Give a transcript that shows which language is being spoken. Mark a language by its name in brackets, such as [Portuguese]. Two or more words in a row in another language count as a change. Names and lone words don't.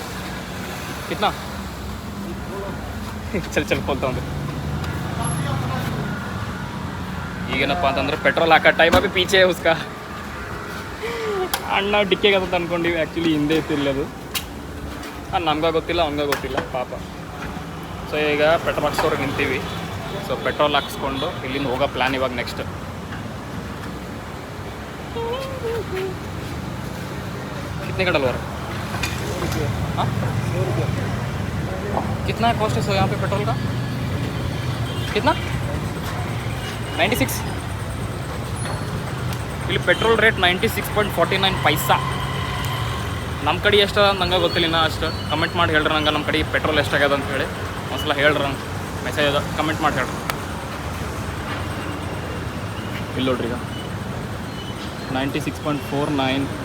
[Hindi] कितना चल बोलता [Kannada] ಅಂದ್ರೆ ಈಗೇನಪ್ಪ ಅಂತಂದ್ರೆ ಪೆಟ್ರೋಲ್ ಹಾಕೋ ಟೈಮ್ [Hindi] अभी पीछे उसका [Kannada] ಅಣ್ಣ ಡಿಕ್ಕೆಗೆ ಅಂತ ಅಂದ್ಕೊಂಡಿವಿ, ಆ್ಯಕ್ಚುಲಿ ಹಿಂದೆ ಇತ್ತಿಲ್ಲ ಅದು. ನಮ್ಗೆ ಗೊತ್ತಿಲ್ಲ, ಅವ್ನಿಗೆ ಗೊತ್ತಿಲ್ಲ ಪಾಪ. ಸೊ ಈಗ ಪೆಟ್ರೋಲ್ ಹಾಕ್ಸೋರ್ಗೆ ನಿಂತೀವಿ. ಸೊ ಪೆಟ್ರೋಲ್ ಹಾಕ್ಸ್ಕೊಂಡು ಇಲ್ಲಿಂದ ಹೋಗೋ ಪ್ಲ್ಯಾನ್ ಇವಾಗ ನೆಕ್ಸ್ಟ್. [Hindi] कितने का डलवा रहा है? हाँ, कितना है कॉस्ट है यहाँ पे पेट्रोल का? कितना? 96. [Kannada] ಇಲ್ಲಿ [English] petrol rate [Kannada] 96.49 ಪೈಸಾ. ನಮ್ಮ ಕಡೆ ಎಷ್ಟು ನಂಗೆ ಗೊತ್ತಿಲ್ಲ ಇನ್ನೂ ಅಷ್ಟು. ಕಮೆಂಟ್ ಮಾಡಿ ಹೇಳ್ರಿ ನಂಗೆ ನಮ್ಮ ಕಡೆ ಪೆಟ್ರೋಲ್ ಎಷ್ಟಾಗ್ಯದ ಅಂತ ಹೇಳಿ ಒಂದ್ಸಲ ಹೇಳ್ರಿ. ನಂಗೆ ಮೆಸೇಜ್ ಅದ, ಕಮೆಂಟ್ ಮಾಡಿ ಹೇಳ್ರಿ. ಇಲ್ಲಿ ನೋಡ್ರಿ ಈಗ 96.49.